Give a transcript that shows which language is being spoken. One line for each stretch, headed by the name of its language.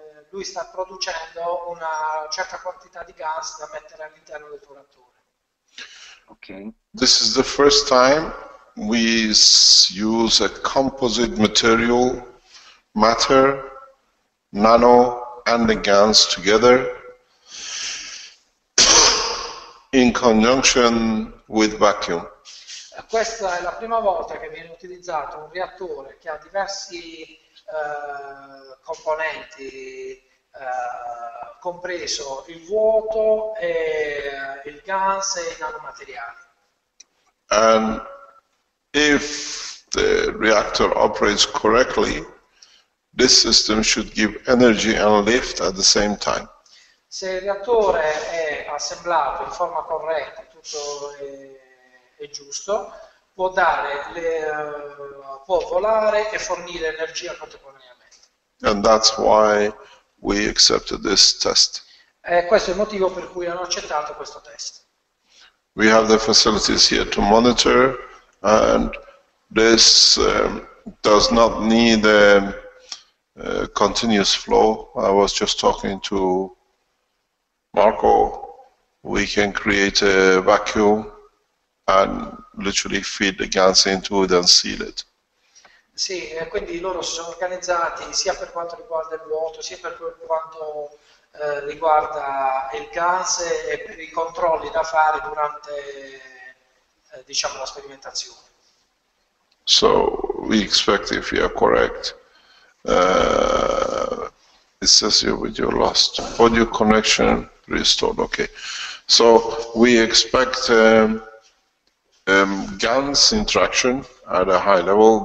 Italian: Lui sta producendo una certa quantità di gas da mettere all'interno del tuo reattore. Okay.
English: This is the first time we use a composite material, matter, nano, and the guns together in conjunction with vacuum.
Italian: Questa è la prima volta che viene utilizzato un reattore che ha diversi componenti, compreso il vuoto, il gas e i nanomateriali.
English: And if the reactor operates correctly, this system should give energy and lift at the same time.
Italian: Se il reattore è assemblato in forma corretta, tutto è giusto, può volare e fornire energia contemporaneamente.
English: And that's why we accepted this test.
Italian: Questo è il motivo per cui hanno accettato questo test.
English: We have the facilities here to monitor, and this does not need a continuous flow. I was just talking to Marco. We can create a vacuum and literally feed the gas into it and seal it.
Italian: Sì, quindi loro si sono organizzati sia per quanto riguarda il vuoto, sia per quanto riguarda il gas e per i controlli da fare durante diciamo, la sperimentazione.
English: So we expect, if you are correct, it says here with your lost audio connection restored. Okay, so we expect GaNs interaction at a high level.